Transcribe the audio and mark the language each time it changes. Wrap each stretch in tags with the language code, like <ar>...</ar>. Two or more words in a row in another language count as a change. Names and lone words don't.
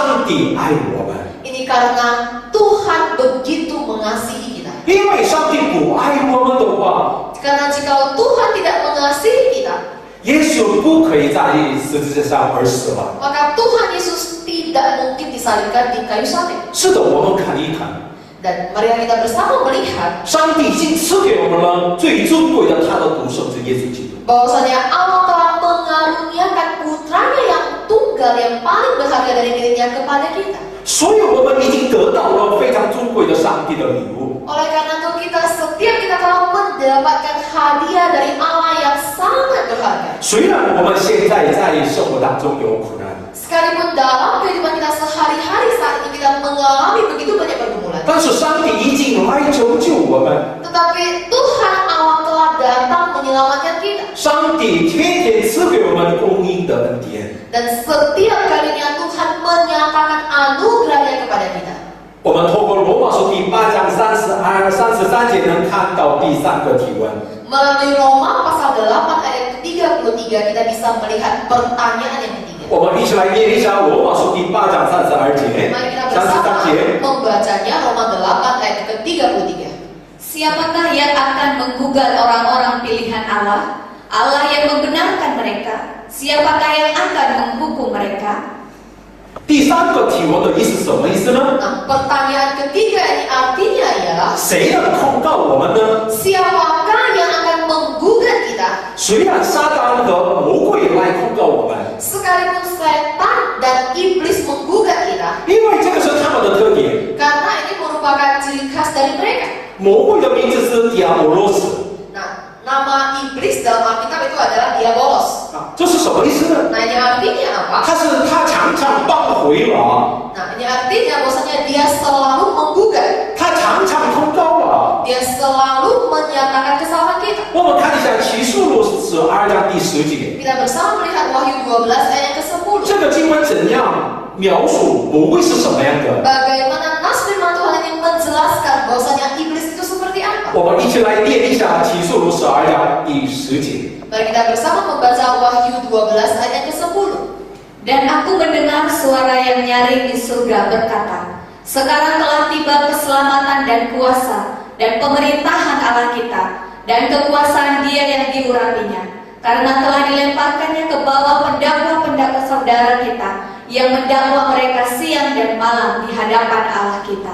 <zh>帝爱我们，</zh> <id>Ini karena Tuhan begitu mengasihi kita.</id> <zh>因为上帝不爱我们的话，</zh> <id>Karena jika Tuhan tidak mengasihi kita,</id> <zh>耶稣不可以在十字架上而死亡。</zh> <id>maka Tuhan Yesus tidak mungkin disalibkan di kayu salib.</id> <zh>是的，我们看一看，</zh> <id>Dan mari kita bersama melihat</id> <zh>上帝已经赐给我们了最尊贵的他的独生子耶稣基督。</zh> <id>bahwasanya Allah telah mengaruniakan putranya yang tunggal yang paling berharga dari dirinya kepada kita.</id> <zh>所以我们已经得到了非常尊贵的上帝的礼物。</zh> <id>Oleh karena itu setiap kita telah mendapatkan hadiah dari Allah yang sangat berharga.</id> <zh>虽然我们现在在生活当中有苦难，</zh> <id>Sekalipun dalam kehidupan kita sehari-hari saat ini kita mengalami begitu banyak pergumulan,</id> <zh>但是上帝已经来拯救我们。</zh> <id>tetapi Tuhan Allah telah datang menyelamatkan kita.</id> <zh>上帝天天赐给我们供应的恩典。</zh> <id>Dan setiap kalinya Tuhan menyatakan anugerahnya kepada kita.</id> <zh>我们透过罗马书第8章33节能看到第三个提问。</zh> <id>Melalui Roma pasal 8 ayat 33 kita bisa melihat pertanyaan yang ketiga.</id> <zh>我们一起来念一下罗马书第8章32节。</zh> <id>Mari kita 33 bersama</id> <zh>节。</zh> <id>membacanya Roma 8 ayat ke-33. Siapakah yang akan menggugat orang-orang pilihan Allah? Allah yang membenarkan mereka. Siapakah yang akan menghukum mereka?</id> <zh>第三个提问的意思是什么意思呢？</zh> <id>Nah, pertanyaan ketiga ini artinya ialah</id> <zh>谁能控告我们呢？</zh> <id>siapakah yang akan menggugat kita?</id> <zh>虽然撒旦和魔鬼来控告我们，</zh> <id>Sekalipun setan dan iblis menggugat kita,</id> <zh>因为这个是他们的特点。</zh> <id>karena ini merupakan ciri khas dari mereka.</id> <zh>魔鬼的名字是迪亚波罗斯。</zh> <id>Nah, nama iblis dalam Alkitab itu adalah diabolos.</id> <zh>啊，这是什么意思呢？</zh> <id>Nah, ini artinya apa?</id> <zh>他常常扳回了，</zh> <id>Nah, ini artinya bahwasanya dia selalu menggugat.</id> <zh>他常常控告了。</zh> <id>Dia selalu menyatakan kesalahan kita.</id> <zh>我们看一下启示录12章第10节，</zh> <id>Kita bersama melihat Wahyu 12 ayat ke-10.</id> <zh>这个经文怎样描述魔鬼是什么样的？</zh> <id>Bagaimana nas firman Tuhan ini menjelaskan bahwasanya iblis itu seperti apa?</id> <zh>我们一起来念一下启示录12章第10节。</zh> <id>Mari kita bersama membaca Wahyu 12 ayat ke-10. Dan aku mendengar suara yang nyaring di surga berkata, sekarang telah tiba keselamatan dan kuasa dan pemerintahan Allah kita dan kekuasaan Dia yang diurapinya, karena telah dilemparkannya ke bawah pendakwa-pendakwa saudara kita yang mendakwa mereka siang dan malam di hadapan Allah kita.</id>